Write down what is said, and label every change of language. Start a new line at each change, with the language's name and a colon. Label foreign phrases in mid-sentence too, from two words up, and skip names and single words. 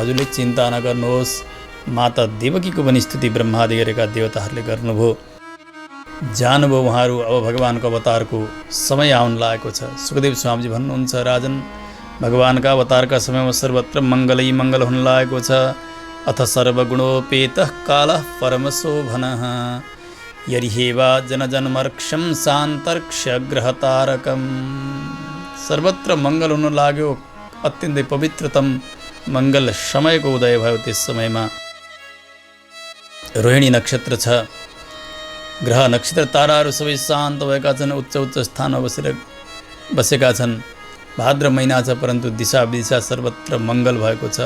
Nepali: हजुरले चिन्ता नगर्नुहोस्। माता देवकीको पनि स्तुति ब्रह्मादि गरेका देवताहरूले गर्नुभयो। जानुभयो उहाँहरू। अब भगवानको अवतारको समय आउन लागेको छ। सुखदेव स्वामीजी भन्नुहुन्छ, राजन, भगवानका अवतारका समयमा सर्वत्र मङ्गलै मङ्गल हुन लागेको छ।
Sanskrit: अथ सर्वगुणोपेतः कालः परमशोभनः यरिहेवा जनजन्मर्क्षं सान्तर्क्ष ग्रहतारकम्।
Nepali: सर्वत्र मङ्गल हुन लाग्यो। अत्यन्तै पवित्रतम मङ्गल समयको उदय भयो। त्यस समयमा रोहिणी नक्षत्र छ। ग्रह नक्षत्र ताराहरू सबै शान्त भएका छन्, उच्च उच्च स्थानमा बसेका छन्। भाद्र महिना छ, परन्तु दिशा विदिशा सर्वत्र मङ्गल भएको छ।